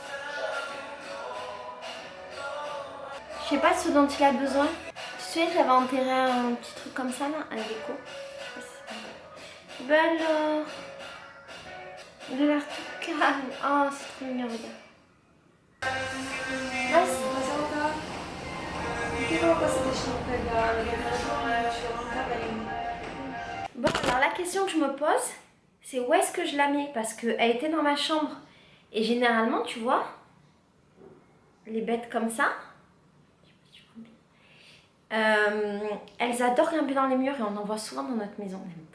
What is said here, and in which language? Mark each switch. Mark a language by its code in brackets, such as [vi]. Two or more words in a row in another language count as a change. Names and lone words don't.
[fr] Je sais pas ce dont il a besoin. Tu sais, j'avais enterré un petit truc comme ça là, un gecko. Je sais pas si c'est pas mal. Bah alors. Il a l'air tout calme. Oh, c'est trop mignon, regarde. Vas-y. [pt] Mas ela tá. Por que ela tá se deixando pegar? Ela não tá bem. [fr] Bon, alors la question que je me pose, c'est où est-ce que je la mets? Parce qu'elle était dans ma chambre. Et généralement, tu vois, les bêtes comme ça, elles adorent grimper dans les murs et on en voit souvent dans notre maison.